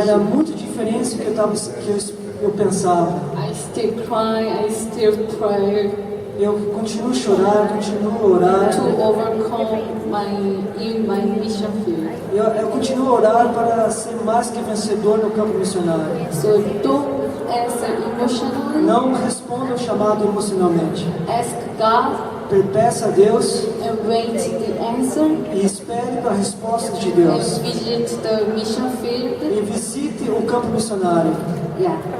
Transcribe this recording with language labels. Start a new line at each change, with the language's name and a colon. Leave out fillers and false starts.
Portuguese: Era muito diferente do que eu pensava.
English: I still cry, I still pray
Portuguese: Eu continuo a chorar, continuo a orar.
English: to overcome my mission field.
Portuguese: Eu continuo a orar para ser mais que vencedor no campo missionário.
English: So don't answer emotionally.
Portuguese: Não responda ao chamado emocionalmente.
English: Ask God
Portuguese: Peça a Deus
English: and wait the answer.
Portuguese: e espere para a resposta de Deus.
English: And visit the mission field.
Portuguese: E visite o campo missionário.
English: Yeah.